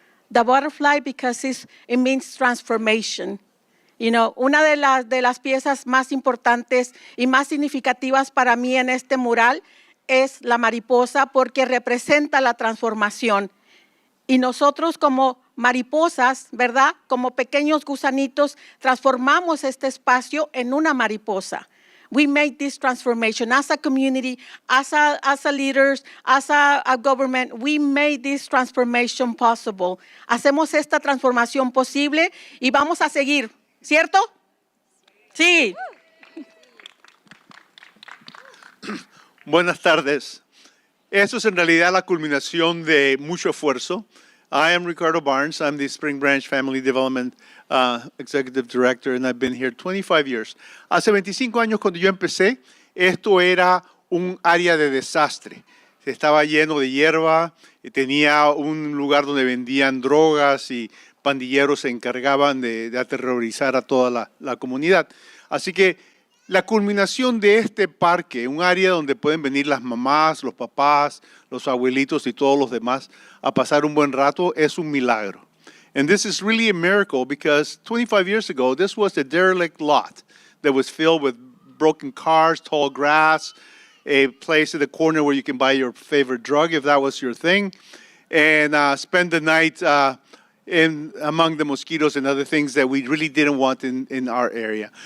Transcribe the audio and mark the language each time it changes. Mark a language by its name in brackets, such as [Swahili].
[English] The butterfly because it means transformation. You know, [Spanish] una de las piezas más importantes y más significativas para mí en este mural es la mariposa porque representa la transformación. Y nosotros como mariposas, ¿verdad? Como pequeños gusanitos, transformamos este espacio en una mariposa. [English] We made this transformation as a community, as a leaders, as a government. We made this transformation possible. [Spanish] Hacemos esta transformación posible y vamos a seguir, ¿cierto? Sí. Buenas tardes. Esto es en realidad la culminación de mucho esfuerzo. [English] I am Ricardo Barnes. I'm the Spring Branch Family Development Executive Director, and I've been here 25 years. [Spanish] Hace 25 años, cuando yo empecé, esto era un área de desastre. Estaba lleno de hierba, y tenía un lugar donde vendían drogas y pandilleros se encargaban de aterrorizar a toda la comunidad. Así que la culminación de este parque, un área donde pueden venir las mamás, los papás, los abuelitos y todos los demás a pasar un buen rato, es un milagro. [English] And this is really a miracle because 25 years ago, this was a derelict lot that was filled with broken cars, tall grass, a place at the corner where you can buy your favorite drug if that was your thing, and spend the night among the mosquitoes and other things that we really didn't want in our area.